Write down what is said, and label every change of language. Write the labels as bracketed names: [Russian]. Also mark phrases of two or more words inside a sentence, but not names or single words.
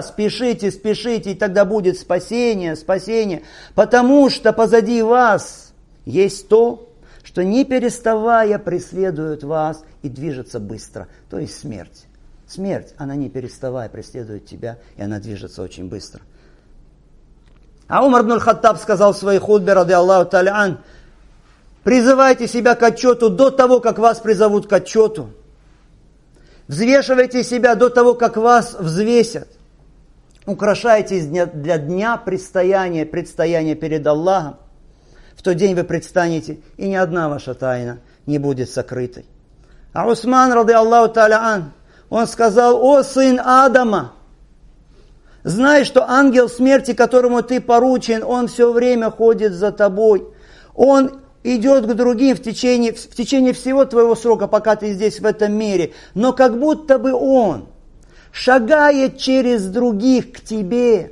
[Russian] Спешите, спешите, и тогда будет спасение, спасение. Потому что позади вас есть то, что не переставая преследует вас и движется быстро. То есть смерть. Смерть, она не переставая преследует тебя, и она движется очень быстро. А Умар ибн аль-Хаттаб сказал в своей хутбе, [Arabic] رضي الله تعالى عن: [Russian] призывайте себя к отчету до того, как вас призовут к отчету. Взвешивайте себя до того, как вас взвесят. Украшайтесь для дня предстояния перед Аллахом. В тот день вы предстанете, и ни одна ваша тайна не будет сокрытой. А Усман, [Arabic] رضي الله تعالى عن, [Russian] он сказал: о сын Адама, знай, что ангел смерти, которому ты поручен, он все время ходит за тобой. Он идет к другим в течение всего твоего срока, пока ты здесь в этом мире. Но как будто бы он шагает через других к тебе.